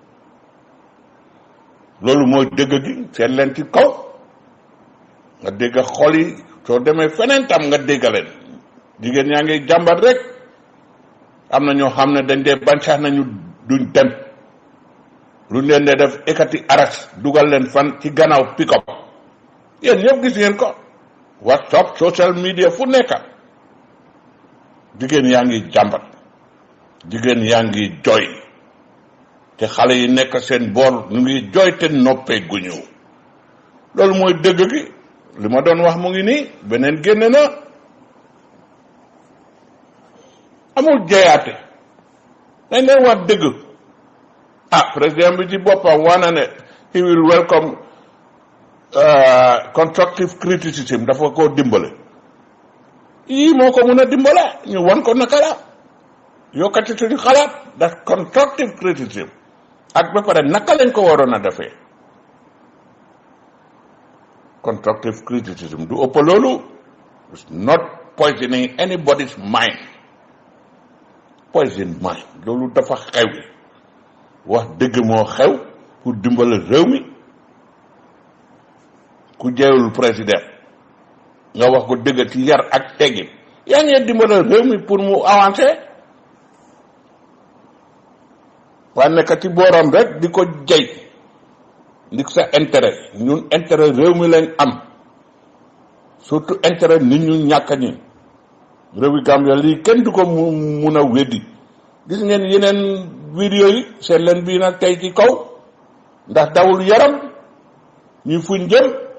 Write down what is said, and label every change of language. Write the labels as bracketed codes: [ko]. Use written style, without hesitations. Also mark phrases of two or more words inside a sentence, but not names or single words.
[wo] loolu mooy dëgg gi seet leen ci kaw nga dégg xol yi soo demee feneen tam nga dégg leen jigéen ñaa ngi jàmbat rek am na ñoo xam ne dañ dee bañ sax nañu duñ dem luñ leen dee def ekati aras dugal leen fan ci gannaaw pick-up yéen ñëpp gis ngeen ko WhatsApp [en] social media [wo] fu nekk jigéen yaa ngi jàmbat jigéen yaa ngi jooy te xale yi nekk seen boor ñu ngi jooy te noppee guñu loolu mooy dëgg gi li ma doon wax mu ngi nii beneen génne na amul jeyaate dañ leen wax dëgg président bi ci boppam wana ne [en] he will welcome constructive criticism [wo] dafa ko dimbale yii moo ko mun a dimbale ñu wan ko naka la yokkati suñu xalaat da [en] constructive criticism [wo] ak ba pare naka lañ ko waroon a defee [en] constructive criticism [wo] du ëpp loolu [en] it's not poisoning anybody's mind poison mind [wo] loolu dafa xew wax dëgg moo xew pour dimbale réew mi ku jeewul président nga wax ko dëgg ci yar ak teggin yaa ngi dimbale réew mi pour mu avancer waa nekk ci booram rek di ko jey ndik sa intérêt ñun intérêt réew mi lañ am surtout intérêt nit ñu ñàkk ñi réewi Gambia lii kenn du ko mun a weddi gis ngeen yeneen vidéo yi seet leen bii nag tey ci kaw ndax dawul yaram ñu fuñ jëm